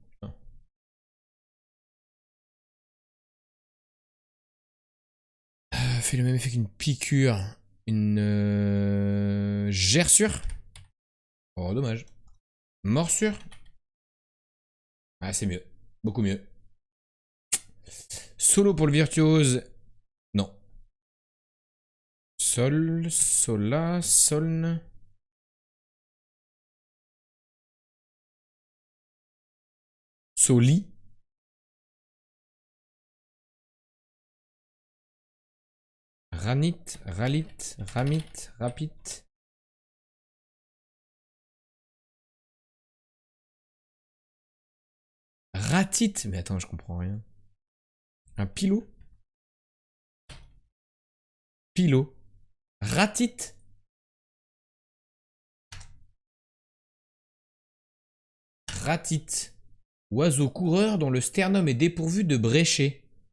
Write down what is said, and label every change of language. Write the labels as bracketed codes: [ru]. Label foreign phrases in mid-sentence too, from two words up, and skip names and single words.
[fr] Fait le même effet qu'une piqûre. Une gerçure. Oh, dommage. Morsure. Ah, c'est mieux. Beaucoup mieux. Solo pour le virtuose. Non. Sol, sola, solne. Soli. Ranit, ralit, ramit, rapit. Ratite. Mais attends, je comprends rien. Un pilot. Pilot. Ratite. Ratite. Oiseau coureur dont le sternum est dépourvu de bréchet.